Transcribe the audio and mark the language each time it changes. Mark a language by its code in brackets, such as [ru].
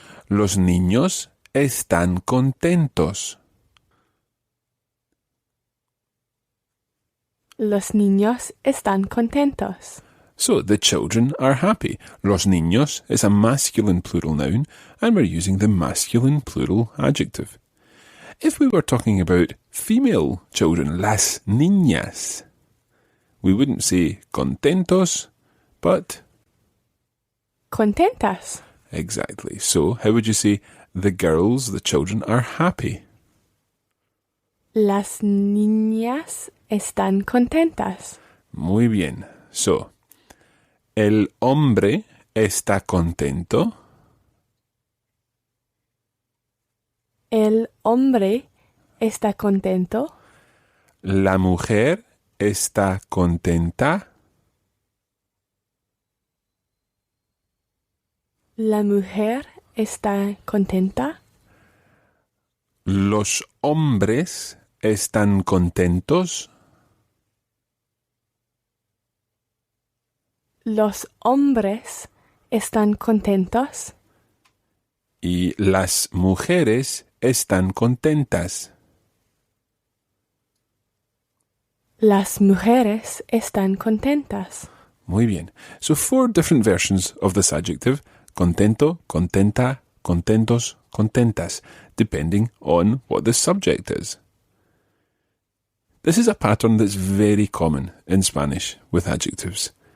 [es] Los niños están contentos. Los niños están contentos. [en] So, the children are happy. [es] Los niños [en] is a masculine plural noun, and we're using the masculine plural adjective. If we were talking about female children, [es] las niñas, [en] we wouldn't say contentos, but [es] Contentas. [en] exactly. So, how would you say the girls, the children, are happy? [es] Las niñas están contentas. Muy bien. So, el hombre está contento. El hombre está contento. La mujer está contenta. La mujer está contenta. Los hombres están contentos. Los hombres están contentos. Y las mujeres están contentas. Las mujeres están contentas. Muy bien. [en] So 4 different versions of this adjective. [es] Contento, contenta, contentos, contentas, [en] depending on what the subject is. This is a pattern that's very common in Spanish with adjectives.